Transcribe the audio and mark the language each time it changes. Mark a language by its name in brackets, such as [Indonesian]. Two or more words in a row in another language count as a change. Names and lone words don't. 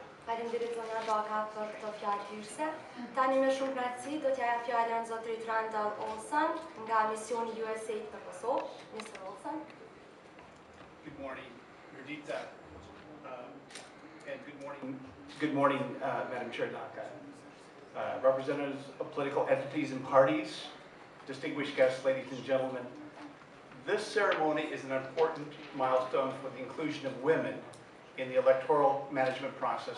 [Albanian] Faleminderit zonja Baka për këto fjalë hyrëse. Tani me shumë kënaqësi do t'ja jap fjalën zotërit Randall Olson nga misioni USAID për Kosovë. [English] Mr. Olson. Good morning, Rritjen, and good morning, Madam Chair Daka, representatives of political entities and parties, distinguished guests, ladies and gentlemen. This ceremony is an important milestone for the inclusion of women in the electoral management process.